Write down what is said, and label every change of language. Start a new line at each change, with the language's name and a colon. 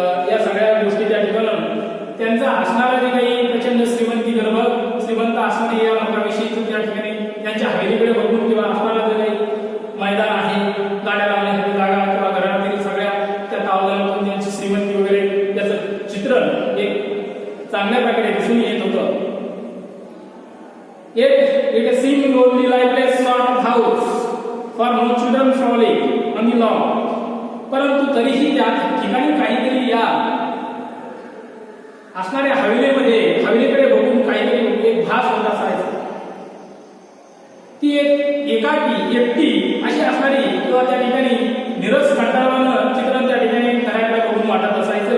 Marathi: या सगळ्या गोष्टी त्या ठिकाणी त्यांचा असणारा जे काही प्रचंड श्रीमंत असणारी या लोकांविषयी त्या ठिकाणी त्यांच्या हवेलीकडे बघून किंवा असणारा जे काही मैदान आहे, गाड्या लावण्यासाठी जागा किंवा घरातील सगळ्या त्या तावदारातून त्यांची श्रीमंती वगैरे त्याचं चित्रण एक चांगल्या प्रकारे दिसून येत होतं.
English: Yet it seemed lonely, lifeless sort of house for no children frolic on the lawn.
Marathi: परंतु तरीही त्या ठिकाणी काहीतरी या असणाऱ्या हवेलीकडे बघून काहीतरी एक भास होत असायचा. ती एक एकाकी, एकटी अशी असणारी किंवा त्या ठिकाणी निरस कंटाळवाणं चित्रण त्या ठिकाणी घराकडे बघून वाटत असायचं.